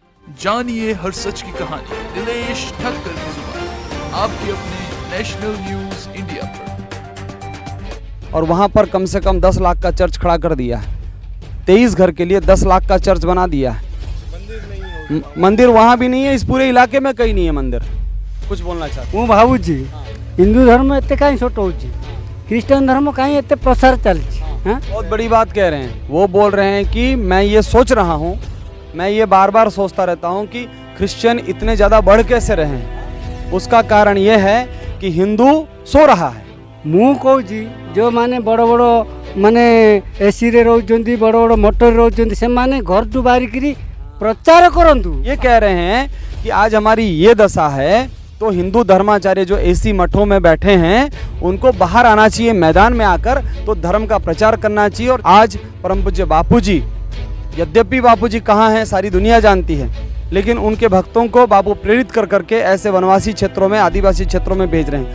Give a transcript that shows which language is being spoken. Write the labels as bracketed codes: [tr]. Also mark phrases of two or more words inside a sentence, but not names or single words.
[hi] जानिए हर सच की कहानी दिनेश ठक्कर की जुबान, आपके अपने नेशनल न्यूज इंडिया पर। और वहाँ पर कम से कम 10 लाख का चर्च खड़ा कर दिया है। 23 घर के लिए 10 लाख का चर्च बना दिया है। मंदिर वहाँ भी नहीं है, इस पूरे इलाके में कहीं नहीं है मंदिर। कुछ बोलना चाहते [or] ମୁଁ ଭାବୁଛି ହିନ୍ଦୁ ଧର୍ମ ଏତେ କାହିଁ ଛୋଟ ହେଉଛି, ଖ୍ରୀଷ୍ଟିଆନ ଧର୍ମ କାହିଁ ଏତେ ପ୍ରସାର ଚାଲିଛି। [hi] बहुत बड़ी बात कह रहे हैं। वो बोल रहे हैं कि मैं ये सोच रहा हूँ, मैं ये बार बार सोचता रहता हूँ कि क्रिश्चियन इतने ज़्यादा बढ़ कैसे रहे हैं। उसका कारण ये है कि हिंदू सो रहा है। [or] ମୁଁ କହୁଛି ଯେଉଁମାନେ ବଡ଼ ବଡ଼ ମାନେ ଏସିରେ ରହୁଛନ୍ତି, ବଡ଼ ବଡ଼ ମୋଟରରେ ରହୁଛନ୍ତି, ସେମାନେ ଘରଠୁ ବାହାରିକିରି ପ୍ରଚାର କରନ୍ତୁ। [hi] ये कह रहे हैं कि आज हमारी ये दशा है तो हिंदू धर्माचार्य जो एसी मठों में बैठे हैं उनको बाहर आना चाहिए, मैदान में आकर तो धर्म का प्रचार करना चाहिए। और आज परम पूज्य बापूजी, यद्यपि बापूजी कहाँ हैं सारी दुनिया जानती है, लेकिन उनके भक्तों को बापू प्रेरित कर करके ऐसे वनवासी क्षेत्रों में, आदिवासी क्षेत्रों में भेज रहे हैं।